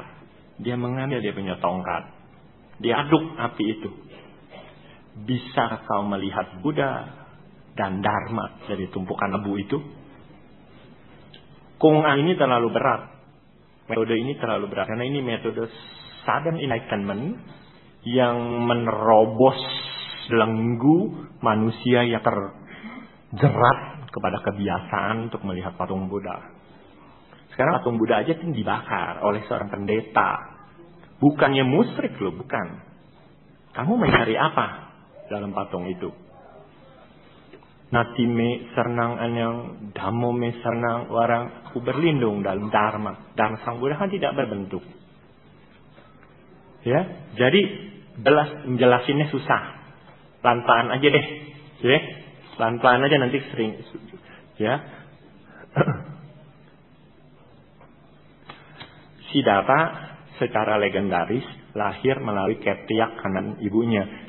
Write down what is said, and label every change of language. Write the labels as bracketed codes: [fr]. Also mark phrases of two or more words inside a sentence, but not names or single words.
[id] Dia mengambil dia punya tongkat. Dia aduk api itu. Bisa kau melihat Buddha dan Dharma dari tumpukan abu itu? Kung-an ini terlalu berat. Metode ini terlalu berat. Karena ini metode [en] sudden enlightenment [id] yang menerobos belenggu manusia yang terjerat kepada kebiasaan untuk melihat patung Buddha. Sekarang patung Buddha aja kan dibakar oleh seorang pendeta. Bukannya musyrik loh, bukan. Kamu mencari apa dalam patung itu? [pi] Nati me sernang anyang, dhammo me sernang warang. [id] Aku berlindung dalam Dharma. Dharma Sang Buddha kan tidak berbentuk. Ya, jadi menjelasinnya susah. Pelan-pelan aja deh, ya. Pelan-pelan aja nanti sering, ya. Siddhartha secara legendaris lahir melalui ketiak kanan ibunya.